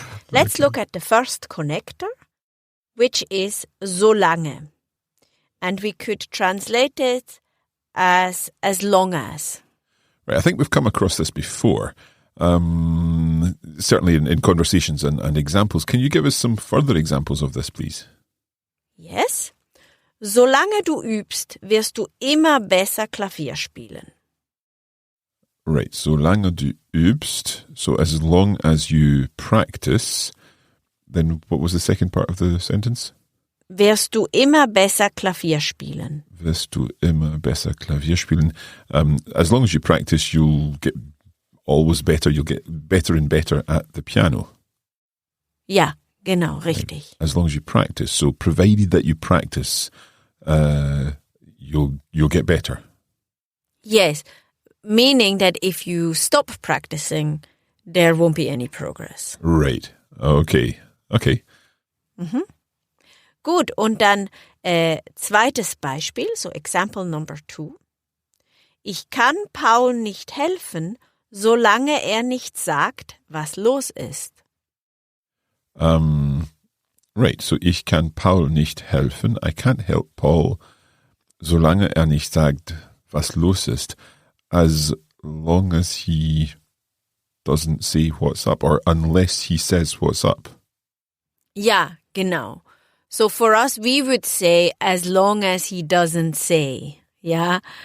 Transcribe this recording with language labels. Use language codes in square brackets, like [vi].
[en] Let's look at the first connector, which is Solange. And we could translate it as long as. Right, I think we've come across this before, certainly in conversations and examples. Can you give us some further examples of this, please? Yes. [de] Solange du übst, wirst du immer besser Klavier spielen. [en] Right, [de] solange du übst, [en] so as long as you practice, then what was the second part of the sentence? [de] Wirst du immer besser Klavier spielen. Wirst du immer besser Klavier spielen. [en] As long as you practice, you'll get always better. You'll get better and better at the piano. [de] Ja, genau, richtig. [en] As long as you practice. So provided that you practice, you'll get better. Yes, meaning that if you stop practicing, there won't be any progress. Right. Okay. Mhm. [de] Gut, und dann zweites Beispiel, [en] so example number 2. [de] Ich kann Paul nicht helfen, solange er nicht sagt, was los ist. [en] Right, [de] so ich kann Paul nicht helfen. [en] I can't help Paul, [de] solange er nicht sagt, was los ist. [en] As long as he doesn't say what's up, or unless he says what's up. [de] Ja, genau. [en] So for us, we would say, as long as he doesn't say, yeah.